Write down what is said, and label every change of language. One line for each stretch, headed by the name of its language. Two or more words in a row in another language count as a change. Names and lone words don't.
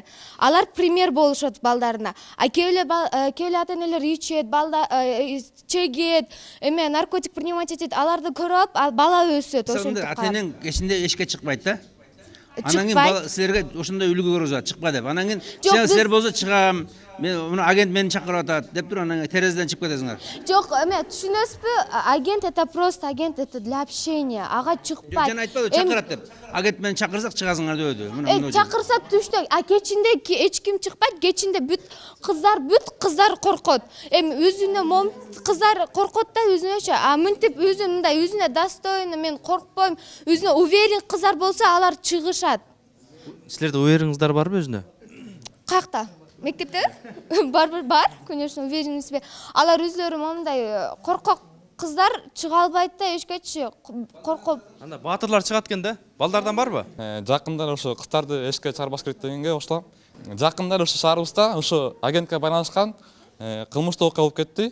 Kyrgyz: Алар пример болушат балдарына. А кээ эле ата-энелер ичет, чегет, наркотик принимать этет, аларды көрүп алып, бала өсөт ошентип. Ата-энең кечинде эшикке чыкпайт да. Анан кийин силерге ошондой үлгү көргөзөт, чыкпа деп. Анан кийин силер болсо чыгам, мен агент мени чакырып атат деп туруп, анан терезеден чыгып кетесиңер. Жок, түшүнөсүзбү?
Russian: Агент это просто агент, это для общения.
Kyrgyz: Ага чыкпайт. Жана айтпадыбы, чакырат деп. Агент мени чакырсак чыгасыңар деп өдү. Чакырса түштө, а кечинде эч ким чыкпайт. Кечинде бүт кыздар коркот. Өзүнө кыздар коркот да өзүнөчө. А мынтип өзү мындай өзүнө достойно, мен коркпойм, өзүнө уверен кыздар болсо, алар чыгышат. Силерде уверениңиздар барбы өзүнө? Каякта? мектепте бар,
Russian: конечно, уверен в себе.
Kyrgyz: Алар өзлөрү мондай коркок кыздар чыга албайт да эшкечи, коркуп. Анда баатырлар чыгат экен да. Балдардан барбы? Жакындар ошо кыздарды эшикке чыгарбаш керек дегенге кошулам. Жакындар ошо шаарыбызда ошо агентке байланышкан кылмыштуу окуя болуп кетти.